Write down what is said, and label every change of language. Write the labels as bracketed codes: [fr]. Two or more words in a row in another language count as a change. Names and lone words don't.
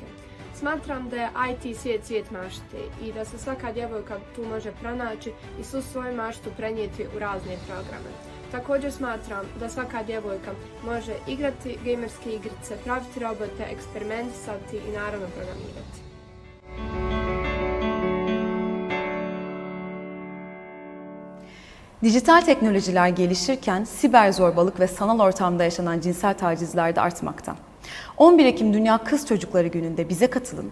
[bs] Smatram da je IT svijet mašte i da se svaka djevojka tu može pronaći i svu svoju maštu prenijeti u razne programe. Također smatram da svaka djevojka može igrati gamerske igrice, praviti robote, eksperimentisati i naravno programirati. [tr] Dijital teknolojiler gelişirken siber zorbalık ve sanal ortamda yaşanan cinsel tacizler de artmakta. 11 Ekim Dünya Kız Çocukları Günü'nde bize katılın.